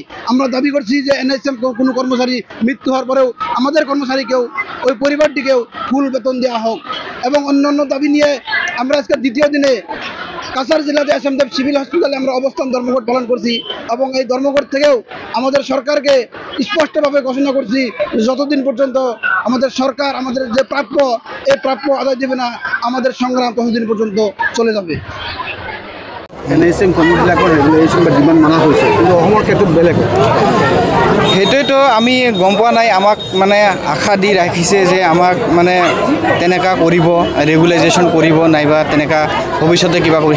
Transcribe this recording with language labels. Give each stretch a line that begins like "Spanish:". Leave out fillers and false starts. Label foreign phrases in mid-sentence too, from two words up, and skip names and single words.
Bangla: আমরা দাবি করছি যে এনএইচএম কোনো কর্মচারী মৃত্যু হওয়ার পরেও আমাদের কর্মচারীকেও, ওই পরিবারটিকেও ফুল বেতন দেওয়া হোক এবং অন্যান্য দাবি নিয়ে আমরা আজকে দ্বিতীয় দিনে কাছাড় জেলাতে এসএন দেব সিভিল হসপিটালে আমরা অবস্থান ধর্মঘট পালন করছি এবং এই ধর্মঘট থেকেও আমাদের সরকারকে স্পষ্টভাবে ঘোষণা করছি, যতদিন পর্যন্ত আমাদের সরকার আমাদের যে প্রাপ্য, এই প্রাপ্য আদায় দেবে না, আমাদের সংগ্রাম ততদিন পর্যন্ত চলে যাবে।
Assamese: এনএইচএম কৰ্মীবিলাকৰ ৰেগুলেশ্যন বা ডিমাণ্ড মানা হৈছে, কিন্তু অসমৰ ক্ষেত্ৰত বেলেগ। সেইটোৱেতো আমি গম পোৱা নাই। আমাক আশা দি ৰাখিছে যে আমাক তেনেকুৱা কৰিব, ৰেগুলাইজেশ্যন কৰিব, নাইবা তেনেকুৱা ভৱিষ্যতে কিবা কৰিব।